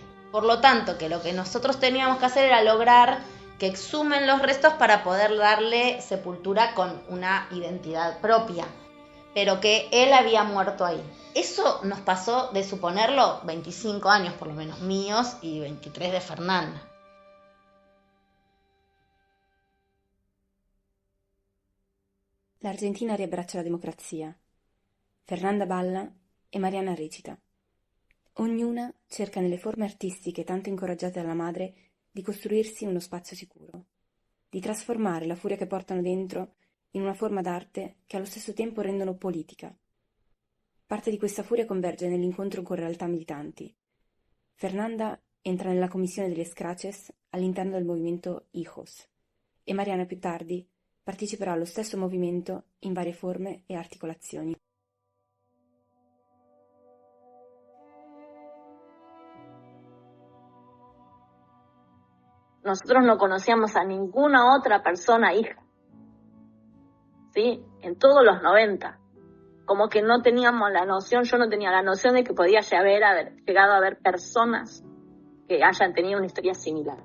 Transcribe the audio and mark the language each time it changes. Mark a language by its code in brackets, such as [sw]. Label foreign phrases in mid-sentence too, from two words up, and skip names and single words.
[es] Por lo tanto, que lo que nosotros teníamos que hacer era lograr que exhumen los restos para poder darle sepultura con una identidad propia, pero que él había muerto ahí. Eso nos pasó de suponerlo 25 años por lo menos míos y 23 de Fernanda. [it] L'Argentina riabbraccia la democrazia. Fernanda balla e Mariana recita. Ognuna cerca nelle forme artistiche tanto incoraggiate dalla madre di costruirsi uno spazio sicuro, di trasformare la furia che portano dentro in una forma d'arte che allo stesso tempo rendono politica. Parte di questa furia converge nell'incontro con realtà militanti. Fernanda entra nella commissione delle Scraches all'interno del movimento Hijos e Mariana più tardi parteciperà allo stesso movimento in varie forme e articolazioni. [es] Nosotros no conocíamos a ninguna otra persona hija, ¿sí? En todos los 90. Como que no teníamos la noción, yo no tenía la noción de que podía haber llegado a haber personas que hayan tenido una historia similar.